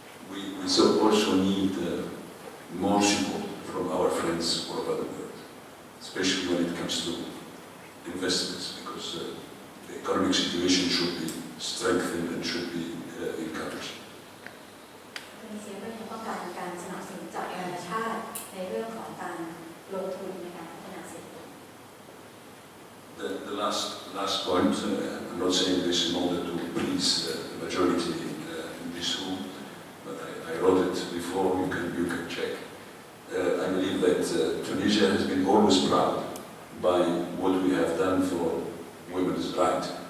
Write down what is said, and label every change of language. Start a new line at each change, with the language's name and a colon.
English: We also need more support from our friends all over the world, especially when it comes to investments, because the economic situation should be strengthened and should be encouraged.
Thai: ตุนิเซียก็ยังต้องการการสนับสนุนจากนานาชาติในเรื่องของการลงทุนในการพัฒนาเศรษฐกิจ
English: The last point, I'm not saying this in order to please the majority in this room, but I wrote it before. You can check. I believe that Tunisia has been always proud by what we have done for women's rights.